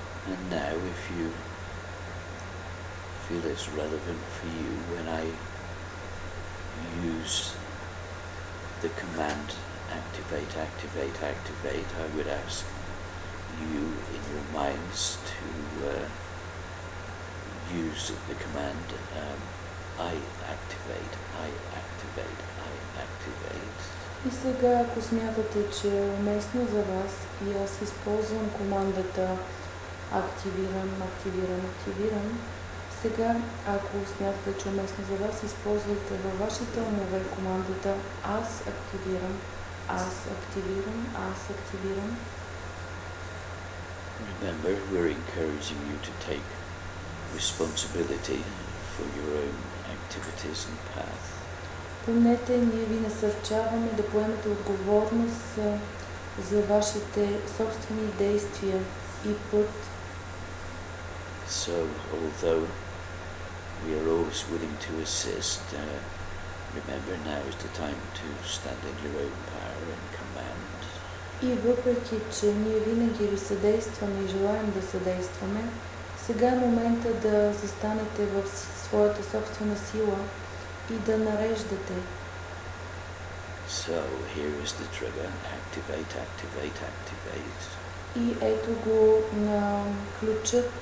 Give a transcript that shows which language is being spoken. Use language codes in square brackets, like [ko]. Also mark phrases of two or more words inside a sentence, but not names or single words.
[en] And now, if you feel it's relevant for you, when I use the command activate, activate, activate, I would ask you in your minds to use the command I activate, I activate, I activate. [bg] И сега, ако смятате, че е уместно за вас, и аз използвам командата активирам, активирам, активирам, сега, ако смятате, че е уместно за вас, използвайте във вашите умове командата аз активирам, аз активирам, аз активирам. [en] Remember, we're encouraging you to take responsibility for your own activities and path. [bg] Помнете, ние ви насърчаваме да поемете отговорност за вашите собствени действия и път. [en] So, although we are always willing to assist, remember now is the time to stand in your own power and command. [bg] И въпреки, че ние винаги ви съдействаме и желаем да съдействаме, сега е момента да застанете в своята собствена сила и да нареждате. [en] So, here is the trigger. Activate, activate, activate. [bg] И ето го на ключът.